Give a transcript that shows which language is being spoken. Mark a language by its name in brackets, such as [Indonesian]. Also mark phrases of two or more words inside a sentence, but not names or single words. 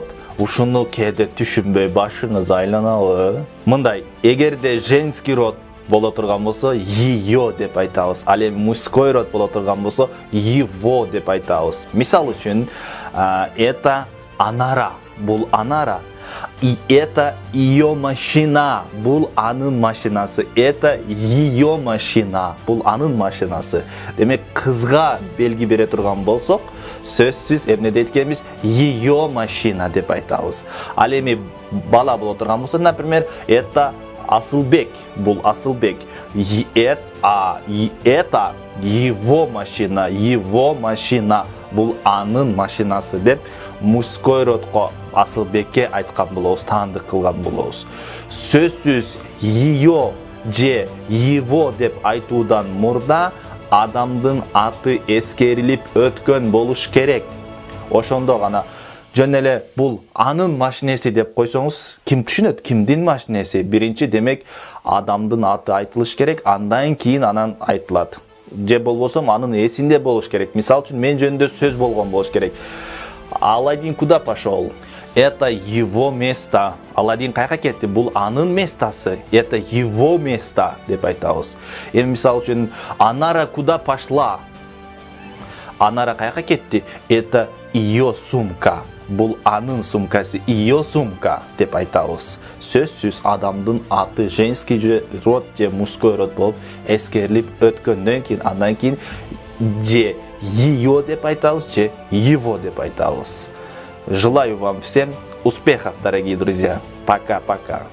[Kyrgyz] Ушуну кээде түшүнбөй башыңыз айланабы? Мындай, эгерде [Russian] женский род [Kyrgyz] боло турган болсо ее деп айтабыз. Ал эми [Russian] мужской род [Kyrgyz] боло турган болсо его деп айтабыз. Мисал үчүн, это Анара, бул Анара. [Russian] И это ее машина, [Kyrgyz] бул анын машинасы. [Russian] Это ее машина, [Kyrgyz] бул анын машинасы. Демек кызга белги бере турган болсок, сөзсүз эмне дейт экенбиз? [Russian] Ее машина [Kyrgyz] деп айтабыз. Ал эми бала боло турган болсо, [Russian] например, это Асылбек, бул Асылбек. Это его машина, [Kyrgyz] бул анын машинасы деп [Russian] мужской родко [Kyrgyz] Асылбекке айткан болобуз, таандык кылган болобуз. Сөзсүз ее же его деп айтуудан мурда адамдын аты эскерилип өткөн болуш керек. Ошондо гана жөн эле бул анын машинеси деп койсоңуз, ким түшүнөт? Кимдин машинеси? Биринчи демек адамдын аты айтылыш керек, андан кийин анан айтылат. Же болбосо анын эсинде болуш керек. Мисал үчүн мен жөнүндө сөз болгон болуш керек. [Russian] Аладдин куда пошел? Это его место. [Kyrgyz] Аладдин кайка кетти? Бул анын местасы. [Russian] Это его место [Kyrgyz] деп айтабыз. Эми мисал үчүн Анара [Russian] куда пошла? [Kyrgyz] Анара кайка кетти? [Russian] Это ее сумка. [Kyrgyz] Бул анын сумкасы, [Russian] ее сумка [Kyrgyz] деп айтабыз. Сөзсүз адамдын аты [Russian] женский род [Kyrgyz] же [Russian] мужской род [Kyrgyz] болуп эскерилип өткөндөн кийин андан кийин же ее деп айтабыз, же его деп айтабыз. [Russian] Желаю вам всем успехов, дорогие друзья. Пока-пока.